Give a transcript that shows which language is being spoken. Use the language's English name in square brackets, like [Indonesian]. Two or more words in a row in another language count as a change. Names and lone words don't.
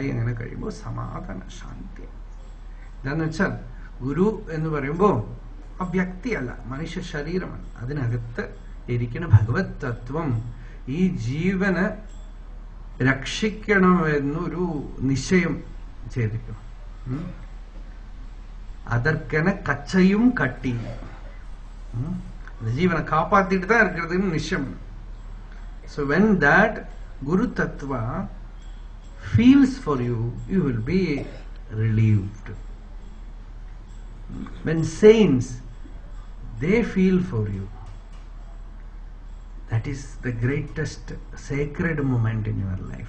[Malayalam] അങ്ങനെ കഴിയുമ്പോൾ സമാധാന ശാന്തി. എന്താന്ന് വെച്ചാൽ ഗുരു എന്ന് പറയുമ്പോൾ ആ വ്യക്തിയല്ല, മനുഷ്യ ശരീരമാണ്. അതിനകത്ത് ഇരിക്കുന്ന ഭഗവത് തത്വം ഈ ജീവന് രക്ഷിക്കണമെന്നൊരു നിശ്ചയം ചെയ്തിരിക്കണം. [Tamil] அதற்கென கச்சையும் கட்டி ஜீவனை காப்பாத்திட்டு தான் இருக்கிறதுன்னு நிச்சயம். [English] So when that Guru Tattva feels for you, you will be relieved. When saints, they feel for you, That is the greatest sacred moment in your life.